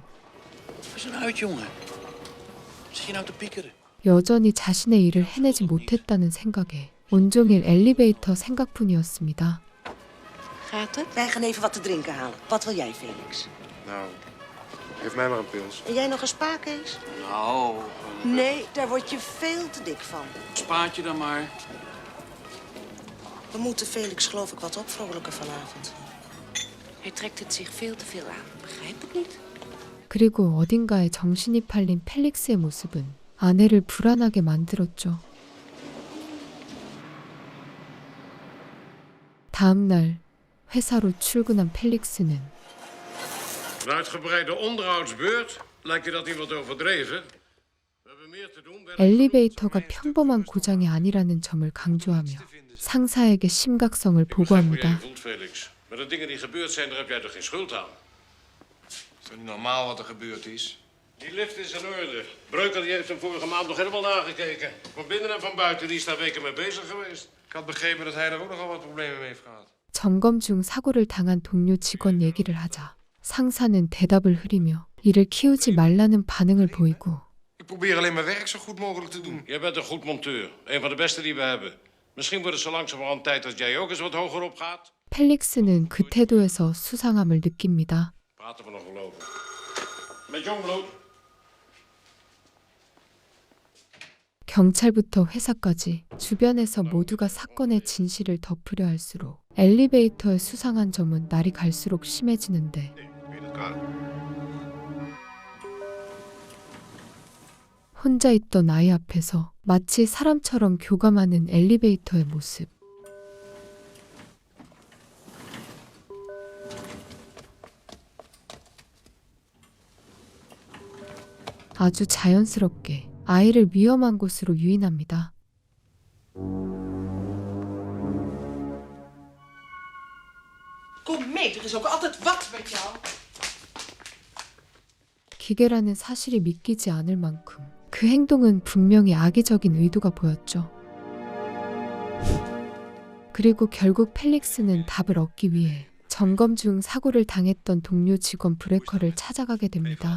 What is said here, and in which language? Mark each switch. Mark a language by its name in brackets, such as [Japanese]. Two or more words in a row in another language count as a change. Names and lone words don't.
[Dutch] Wat is er nou uit, jongen? Zit je nou te piekeren? [Korean] 여전히 자신의 일을 해내지 못했다는 생각에 온종일 엘리베이터 생각뿐이었습니다. [Dutch] Gaat het? Wij gaan even wat te drinken halen. Wat wil jij, Felix? Nou, geef mij maar een pils. En jij nog een spa, Kees? Nou, Nee, daar word je veel te dik van. spaatje dan maar. We moeten Felix geloof ik wat opvrolijken vanavond. Hij trekt het zich veel te veel aan. Begrijp ik niet. [Korean] 그리고 어딘가에 정신이 팔린 펠릭스의 모습은 아내를 불안하게 만들었죠. 다음 날 회사로 출근한 펠릭스는 [Dutch] Een uitgebreide onderhoudsbeurt? Lijkt je dat niet wat overdreven? We hebben meer te doen. [Korean] 엘리베이터가 평범한 고장이 아니라는 점을 강조하며 상사에게 심각성을 [Dutch] Ik begrijp hoe jij je [Korean] 보고합니다. [Dutch] voelt, Felix. Maar de dingen die gebeurd zijn, daar heb jij toch geen schuld aan? Is toch niet normaal wat er gebeurd is? Die lift is in orde. Breuker die heeft hem vorige maand nog helemaal nagekeken. Van binnen en van buiten, die is daar weken mee bezig geweest. Ik had begrepen dat hij er ook nogal wat problemen mee heeft gehad. [Korean] 점검 중 사고를 당한 동료 직원 얘기를 하자 상사는 대답을 흐리며 일을 키우지 말라는 반응을 보이고 [Dutch] Ik probeer alleen mijn werk zo goed mogelijk te doen. Jij bent een goed monteur. Een van de beste die we hebben. Misschien wordt het zo langzamerhand tijd dat jij ook eens wat hoger op gaat. [Korean] 펠릭스는 그 태도에서 수상함을 느낍니다. [Dutch] Praten we nog wel over. Met Jongbloed. [Korean] 경찰부터 회사까지 주변에서 모두가 사건의 진실을 덮으려 할수록 엘리베이터의 수상한 점은 날이 갈수록 심해지는데 혼자 있던 아이 앞에서 마치 사람처럼 교감하는 엘리베이터의 모습. 아주 자연스럽게 아이를 위험한 곳으로 유인합니다. [Dutch] Kom mee, er is ook altijd wat met jou. [Korean] 기계라는 사실이 믿기지 않을 만큼 그 행동은 분명히 악의적인 의도가 보였죠. 그리고 결국 펠릭스는 답을 얻기 위해 점검 중 사고를 당했던 동료 직원 브레커를 찾아가게 됩니다.